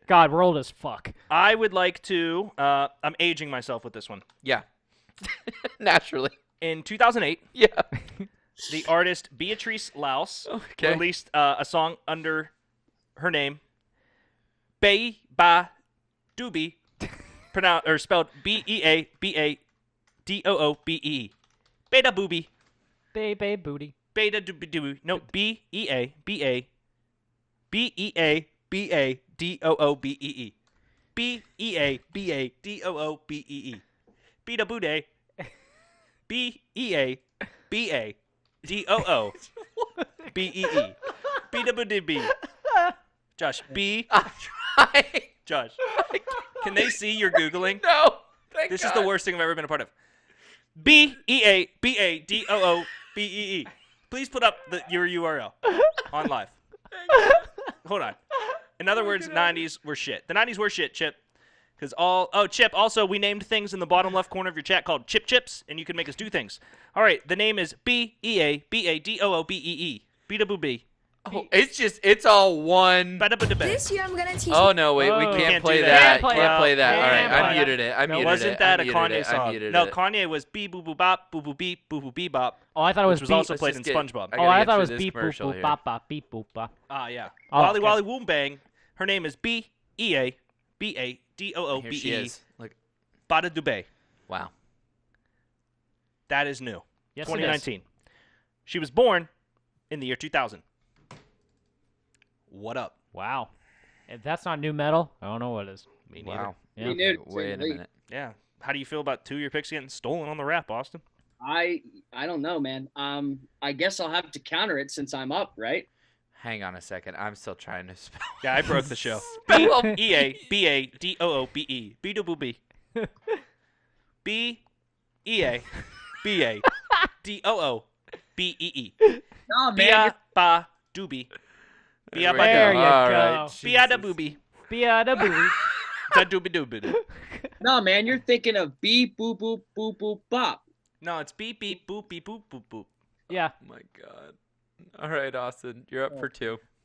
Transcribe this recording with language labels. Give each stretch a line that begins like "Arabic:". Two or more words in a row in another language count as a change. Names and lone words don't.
English: God, we're old as fuck. I would like to, I'm aging myself with this one. Yeah. Naturally. In 2008, Yeah. the artist Beatrice Laus Okay. released a song under her name, Bay Ba Doobie, spelled Beabadoobee. Beta Boobie. Baby booty. Beta Doobie Doobie. No, Beabadoobee. Beabadoobee. Beabadoobee. Beta Booday. Beabadoobee. Beta Boodibee. Josh, I'm trying. Josh, can they see you're Googling? No. Thank This God. is the worst thing I've ever been a part of. Beabadoobee. Please put up your URL on live. Hold on. In other words, 90s were shit. The 90s were shit, Chip. Because Chip, also, we named things in the bottom left corner of your chat called Chip Chips, and you can make us do things. All right, the name is Beabadoobee. Beatabooby. Oh, it's all one. This year I'm gonna teach. Oh no, wait, we Oh. can't Can't play do that. that. Can't play that. All right, Can't I play muted it. I muted it. Wasn't that I a muted Kanye it. I song? muted No, it. Kanye was Bee Boo Boo Bop, Boo Boo Bee, Boo Boo Bee Bop. Oh, I thought it was Which was also beep. played in Let's just get- SpongeBob. I Oh, gotta I get thought it through was this beep boop commercial boop here. bop bop beep boop bop. Ah, yeah. Oh, Wally okay. Wally Woom Bang. Her name is Beabadoobee. Here she is. Look. Bada Dubé. Wow. That is new. Yes, 2019. She was born in the year 2000. What up? Wow. If that's not new metal, I don't know what is. Me neither. Wow. Yeah. Me neither, Wait a Lee. minute. Yeah. How do you feel about 2 of your picks getting stolen on the rap, Austin? I don't know, man. I guess I'll have to counter it since I'm up, right? Hang on a second. I'm still trying to spell. Yeah, I broke the show. Spell Beabadoobee. Beabadoobee. Beabadoobee. No, man. Beabadoobee. There you Beabadoobee. All go. right. Beabadoobee. Beataboo. Da-doobie-doobie. No, man. You're thinking of beep boop boop boop boop bop. No, it's beep beep boop beep boop boop boop. Yeah. Oh my God. All right, Austin. You're up for 2.